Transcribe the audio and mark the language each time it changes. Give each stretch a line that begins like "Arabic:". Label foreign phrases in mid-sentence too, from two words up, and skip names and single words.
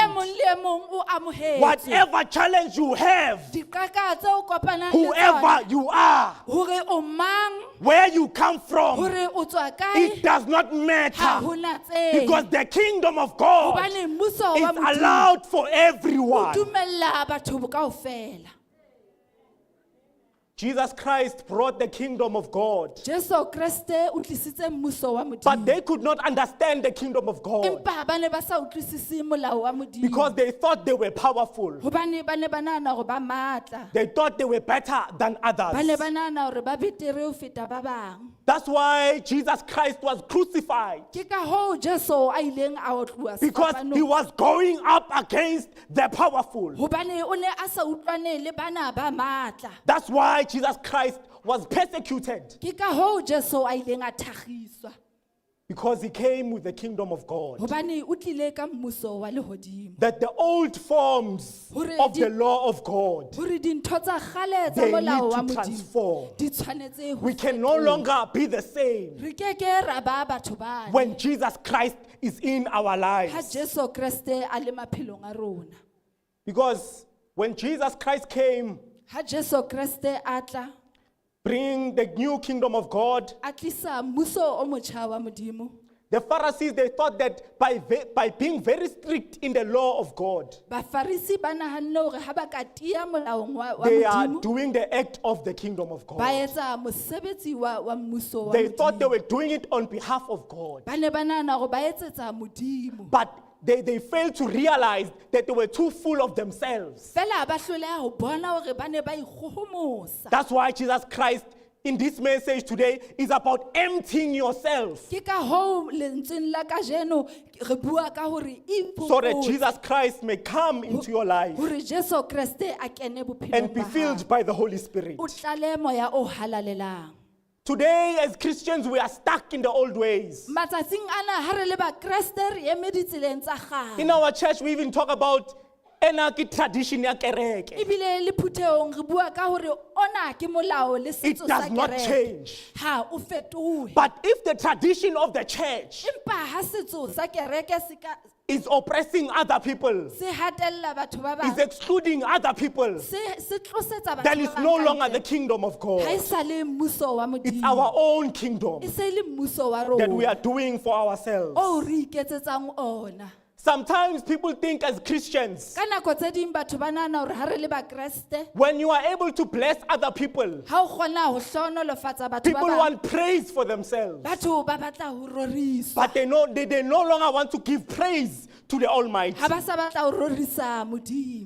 English: Whatever challenge you have, whoever you are, where you come from, it does not matter, because the kingdom of God is allowed for everyone. Jesus Christ brought the kingdom of God.
Southern Sotho: Jesu Kriste o tlisitse mmuso wa
English: But
Southern Sotho: Modimo.
English: they could not understand the kingdom of God
Southern Sotho: Empa ba ne ba sa utlwisise molao wa Modimo.
English: because they thought they were powerful.
Southern Sotho: Hobane ba ne ba nahana hore ba matla.
English: They thought they were better than
Southern Sotho: Ba ne
English: others.
Southern Sotho: ba nahana hore ba betere ho feta ba bang.
English: That's why Jesus Christ was crucified,
Southern Sotho: Ke ka hoo Jesu a ileng a otluwa
English: because he
Southern Sotho: sefapanong.
English: was going up against the powerful.
Southern Sotho: Hobane o ne a sa utlwane le bana ba matla.
English: That's why Jesus Christ was persecuted,
Southern Sotho: Ke ka hoo Jesu a ileng a thagiswa.
English: because he came with the kingdom of God.
Southern Sotho: Hobane o tlile ka mmuso wa lehodimo.
English: That the old forms of the law of God,
Southern Sotho: Hore dintho tsa kgale tsa
English: they
Southern Sotho: molao wa
English: need to
Southern Sotho: Modimo
English: transform.
Southern Sotho: di tshwanetse ho
English: We can no
Southern Sotho: fetoha.
English: longer be the same
Southern Sotho: Re keke ra ba batho bane.
English: when Jesus Christ is in our
Southern Sotho: Ha
English: lives.
Southern Sotho: Jesu Kriste a le maphelong a rona.
English: Because when Jesus Christ came,
Southern Sotho: Ha Jesu Kriste a tla
English: bringing the new kingdom of God,
Southern Sotho: a tlisa mmuso o motjha wa Modimo.
English: the Pharisees, they thought that by being very strict in the law of God,
Southern Sotho: Bafarisi ba nahanne hore ha ba ka tia molaong wa
English: they are
Southern Sotho: Modimo
English: doing the act of the kingdom of
Southern Sotho: ba
English: God.
Southern Sotho: etsa mosebetsi wa mmuso wa
English: They thought they
Southern Sotho: Modimo.
English: were doing it on behalf of God.
Southern Sotho: Ba ne ba nahana hore ba etsetsa Modimo.
English: But they failed to realize that they were too full of themselves.
Southern Sotho: Fela ba hloleha ho bona hore ba ne ba ikgohomosa.
English: That's why Jesus Christ in this message today is about emptying yourself,
Southern Sotho: Ke ka hoo lentsweng la kajeno re bua ka hore
English: so that Jesus Christ may come into your life
Southern Sotho: hore Jesu Kriste a kene bophelong
English: and be
Southern Sotho: ba hao.
English: filled by the Holy Spirit.
Southern Sotho: O tlale moya o halalelang.
English: Today, as Christians, we are stuck in the old ways.
Southern Sotho: Matsatsing ana ha re le ba Kriste re eme ditseleng tsa kgale.
English: In our church, we even talk about anarchy tradition
Southern Sotho: ya kereke. Ebile le phutheong re bua ka hore ona ke molao le
English: It
Southern Sotho: setso sa
English: does not
Southern Sotho: kereke.
English: change.
Southern Sotho: Ha o fetohe.
English: But if the tradition of the church
Southern Sotho: Empa ha setso sa kereke
English: is oppressing other people,
Southern Sotho: se hatella batho ba
English: is
Southern Sotho: bang,
English: excluding other people,
Southern Sotho: se tlosetsa batho
English: then
Southern Sotho: ba
English: it's
Southern Sotho: bang
English: no
Southern Sotho: ka
English: longer
Southern Sotho: ntle.
English: the kingdom of
Southern Sotho: Ha
English: God.
Southern Sotho: esale mmuso wa
English: It's
Southern Sotho: Modimo.
English: our own kingdom
Southern Sotho: E se le mmuso wa
English: that we
Southern Sotho: rona.
English: are doing for ourselves.
Southern Sotho: O re iketsetsang ona.
English: Sometimes people think as Christians,
Southern Sotho: Ka nako tse ding batho ba nahana hore ha re le ba Kriste,
English: when you are able to bless other people,
Southern Sotho: ha o kgona ho hlohonolofatsa batho ba
English: people
Southern Sotho: bang,
English: want praise for themselves.
Southern Sotho: batho ba batla ho roriswa.
English: But they no longer want to give praise to the Almighty.
Southern Sotho: Ha ba sa batla ho rorisa Modimo.